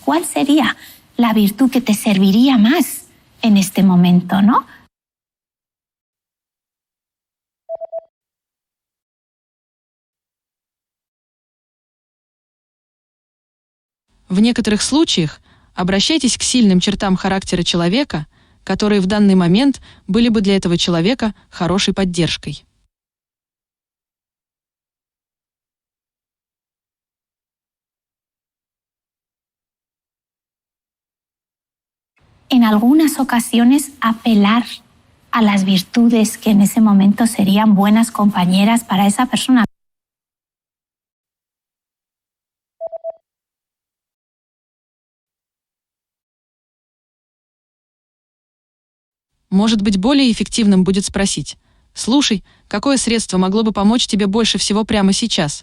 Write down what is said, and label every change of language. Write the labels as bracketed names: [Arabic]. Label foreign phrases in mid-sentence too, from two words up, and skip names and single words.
[Spanish] ¿Cuál sería la virtud que te serviría más en este momento, no? [Russian] В некоторых случаях обращайтесь к сильным чертам характера человека, которые в данный момент были бы для этого человека хорошей поддержкой. [Spanish] En algunas ocasiones apelar a las virtudes que en ese momento serían buenas compañeras para esa persona. [Russian] Может быть, более эффективным будет спросить: «Слушай, какое средство могло бы помочь тебе больше всего прямо сейчас?